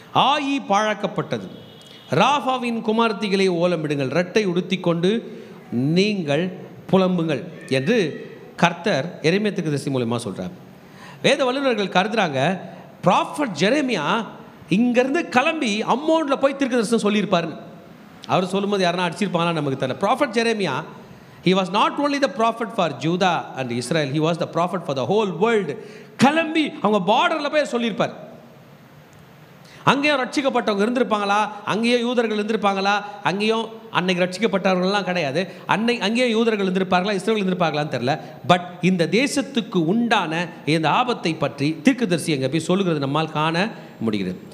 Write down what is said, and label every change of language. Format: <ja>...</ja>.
<ta>ஆயி பாழாக்கப்பட்டது, ராஃபாவின் குமார்த்திகளை ஓலமிடுங்கள், ரெட்டை உடுத்தி கொண்டு நீங்கள் புலம்புங்கள் என்று கர்த்தர் எரேமியா தீர்க்கதரிசி மூலமாக சொல்கிறார். வேத வல்லுநர்கள் கருதுறாங்க, ப்ராஃபட் ஜெரேமியா இங்கேருந்து கிளம்பி அம்மோனில் போய் தீர்க்கதரிசனம் சொல்லியிருப்பாருன்னு. அவர் சொல்லும்போது யாருன்னா அடிச்சிருப்பாங்களா நமக்கு தெரியல.</ta> <en>Prophet Jeremiah, he was not only the prophet for Judah and Israel, he was the prophet for the whole world.</en> <ta>கிளம்பி அவங்க பார்டரில் போய் சொல்லியிருப்பார். அங்கேயும் ரட்சிக்கப்பட்டவங்க இருந்திருப்பாங்களா, அங்கேயும் யூதர்கள் இருந்திருப்பாங்களா, அங்கேயும் அன்னைக்கு ரட்சிக்கப்பட்டவர்கள்லாம் கிடையாது, அங்கேயும் யூதர்கள் இருந்திருப்பார்களா, இஸ்ரவேல் இருந்திருப்பாங்களான்னு தெரியல. பட் இந்த தேசத்துக்கு உண்டான இந்த ஆபத்தை பற்றி தீர்க்கதரிசி அங்கே போய் சொல்லுகிறது நம்மால் காண முடிகிறது.</ta>